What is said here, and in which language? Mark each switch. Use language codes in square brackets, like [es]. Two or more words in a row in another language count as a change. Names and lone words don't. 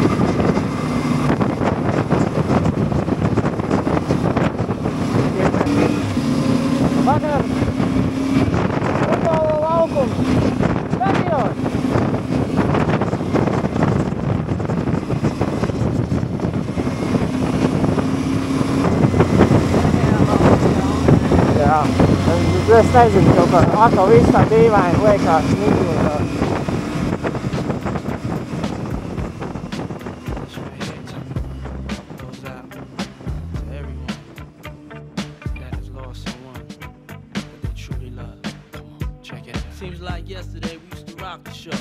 [lv] Vakar futbola laukums, stadions. Jā, es nezinu, kaut kā atkal viss tā dīvaini liekas nīdotā. [en] Seems like yesterday we used to rock the show.